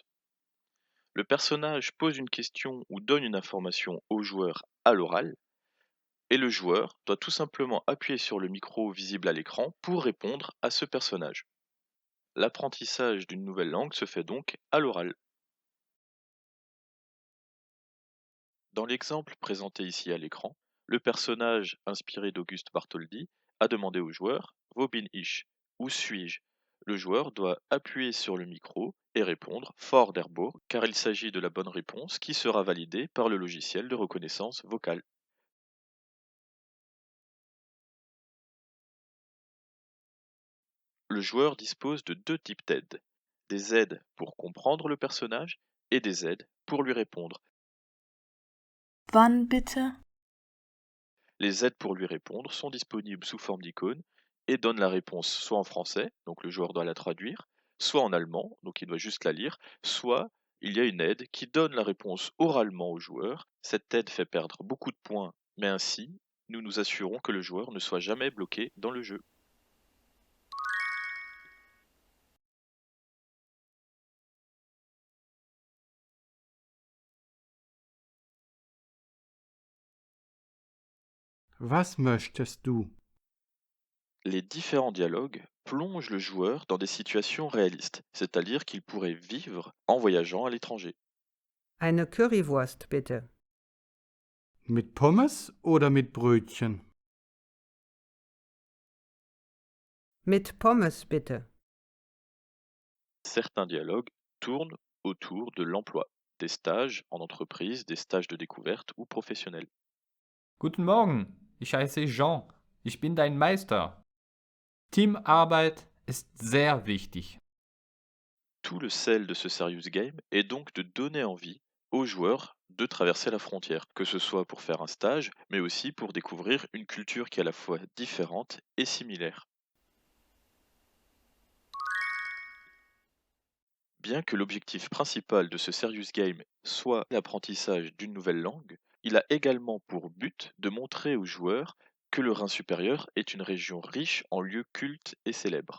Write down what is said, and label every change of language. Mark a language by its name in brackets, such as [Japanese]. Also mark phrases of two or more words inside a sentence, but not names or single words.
[French] Le personnage pose une question ou donne une information au joueur à l'oral, et le joueur doit tout simplement appuyer sur le micro visible à l'écran pour répondre à ce personnage. L'apprentissage d'une nouvelle langue se fait donc à l'oral. Dans l'exemple présenté ici à l'écran, le personnage inspiré d'Auguste Bartholdi a demandé au joueur [German] Wo bin ich? [French] Où suis-je? Le joueur doit appuyer sur le micro et répondre Fort d'Herbourg car il s'agit de la bonne réponse qui sera validée par le logiciel de reconnaissance vocale. Le joueur dispose de deux types d'aides. Des aides pour comprendre le personnage et des aides pour lui répondre. [German] Wann bitte? [French] Les aides pour lui répondre sont disponibles sous forme d'icônes et donnent la réponse soit en français, donc le joueur doit la traduire, soit en allemand, donc il doit juste la lire, soit il y a une aide qui donne la réponse oralement au joueur. Cette aide fait perdre beaucoup de points, mais ainsi, nous nous assurons que le joueur ne soit jamais bloqué dans le jeu. [German] Was möchtest du? [French] Les différents dialogues plongent le joueur dans des situations réalistes, c'est-à-dire qu'il pourrait vivre en voyageant à l'étranger. [German] Eine Currywurst bitte. Mit Pommes oder mit Brötchen? Mit Pommes bitte. [French] Certains dialogues tournent autour de l'emploi, des stages en entreprise, des stages de découverte ou professionnels. [German] Guten Morgen, ich heiße Jean. Ich bin dein Meister. Teamarbeit ist sehr wichtig. [French] Tout le sel de ce [English] serious game [French] est donc de donner envie aux joueurs de traverser la frontière, que ce soit pour faire un stage, mais aussi pour découvrir une culture qui est à la fois différente et similaire. Bien que l'objectif principal de ce [English] serious game [French] soit l'apprentissage d'une nouvelle langue, il a également pour but de montrer aux joueurs que le Rhin supérieur est une région riche en lieux cultes et célèbres.